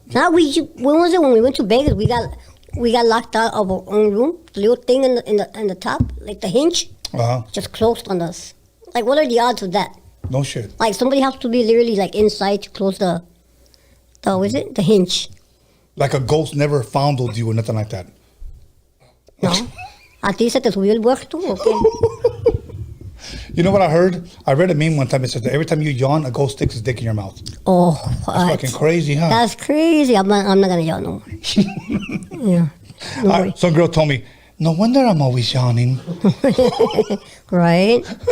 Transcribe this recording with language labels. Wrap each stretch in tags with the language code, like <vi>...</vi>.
<en>when was it when we went to Vegas? We got locked out of our own room. The little thing in the top, like the hinge, just closed on us. Like, what are the odds of that? No shit. Like somebody has to be literally like inside to close the the hinge. Like a ghost never fondled you or nothing like that. No.</en> <es>¿A ti se te subió el muerto o qué?</es> <en>You know what I heard? I read a meme one time. It says that every time you yawn, a ghost sticks his dick in your mouth. Oh, That's fucking crazy, huh? That's crazy. I'm not gonna yawn no more. Yeah. No way. Some girl told me, no wonder I'm always yawning. Right?</en>